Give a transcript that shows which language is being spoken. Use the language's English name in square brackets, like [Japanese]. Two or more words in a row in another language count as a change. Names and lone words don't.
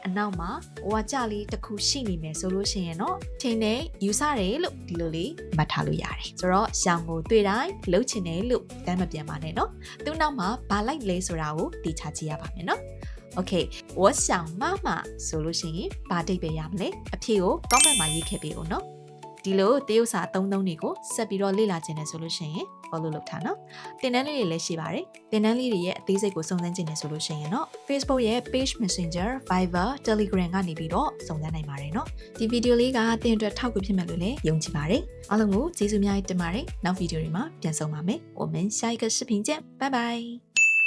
[Burmese] အနောက်မှာဝါကြလေးတစ်ခုရှိနေမယ်ဆိုလို့ရှိရင်တော့ထင်တယ်ယူဆတယ်လို့ဒီလိုလေးမှတ်ထားလို့ရတယ်ဆိုတော့ရှောင်ကိုတွေ့တိုင်းလှုပ်ချင် တယ်လို့တမ်းမပြန်ပါနဲ့နော်သူ့နောက်မှာဘာလိုက်လဲဆိုတာကိုသိချကြည့်ရပါမယ်နော်โอเค [Chinese] 我想妈妈 [Burmese] ဆို လို့ရှိရင်ဘာအဓိပ္ပာယ်ရမလဲအဖြေကို comment မှာရေးခဲ့ပေးဦးနော်ဒီလိုတရုတ်စာအသုံးတွေကိုဆက်ပြီးတော့လေ့လာခြင်းနဲ့ဆိုလို့ရှိရင် follow လုပ်ထားနော်သင်တန်းလေးတွေလည်းရှိပါတယ်သင်တန်းလေးတွေရဲ့အသေးစိတ်ကိုစုံစမ်းခြင်းနဲ့ဆိုလို့ရှိရင်တော့ Facebook ရဲ့ page Messenger Viber Telegram ကနေပြီးတော့စုံစမ်းနိုင်ပါတယ်နော်ဒီဗီဒီယိုလေးကသင်အတွက်ထောက်ကူဖြစ်မယ်လို့လည်းယုံကြည်ပါတယ်အားလုံးကိုကျေးဇူးများတင်ပါတယ်နောက်ဗီဒီယိုတွေမှာပြန်ဆုံပါမယ် [Chinese] 我们下一个视频见拜拜